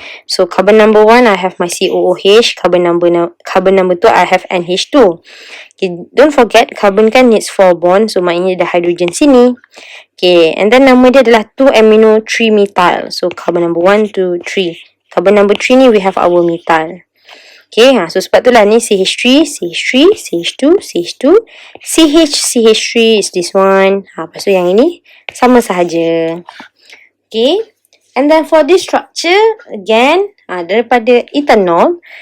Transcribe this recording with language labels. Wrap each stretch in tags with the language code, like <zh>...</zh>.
<en>So carbon number 1 I have my COOH. Carbon number 2 I have NH2. Okay, don't forget carbon kan needs 4 bonds.</en> <ms>So maknanya ada hydrogen sini.</ms> <en>Okay, and then</en> <ms>nama dia adalah 2 amino 3 methyl.</ms> <en>So carbon number 1, 2, 3. Carbon number 3 ni we have our methyl.</en> <ms>Okay, so sebab itulah ni CH3, CH3, CH2, CH2, CH, CH3</ms> <en>is this one.</en> <ms>Lepas tu yang ini sama sahaja.</ms> <en>Okay, and then for this structure, again,</en> <ms>daripada ethanol.</ms>